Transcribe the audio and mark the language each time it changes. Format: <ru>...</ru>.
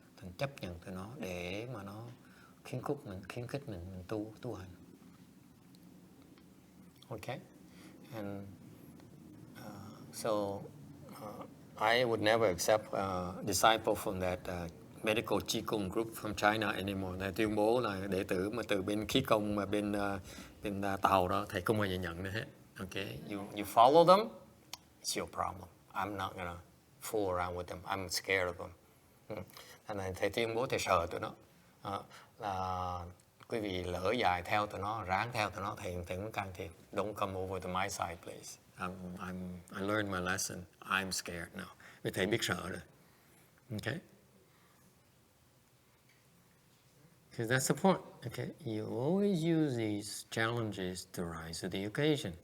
<vi>Thành chấp nhận tụi nó để mà nó khuyến khích mình tu hành. Okay?</vi> <en>And so I would never accept a disciple from that medical Qigong group from China anymore.</en> <vi>Thầy tuyên bố là đệ tử mà từ bên khí công mà bên Tàu đó, thầy không bao giờ nhận nữa hết.</vi> <en>Okay? You follow them, it's your problem. I'm not gonna fool around with them. I'm scared of them.</en> <vi>Thành này thầy tuyên bố thầy sợ tụi nó. Là quý vị lỡ dài theo tụi nó, ráng theo tụi nó, thầy cũng can thiệp.</vi> <en>Don't come over to my side, please. I learned my lesson. I'm scared now.</en> <vi>Vì thầy biết sợ rồi.</vi> <en>Okay? Because that's the point. Okay? You always use these challenges to rise to the occasion.</en>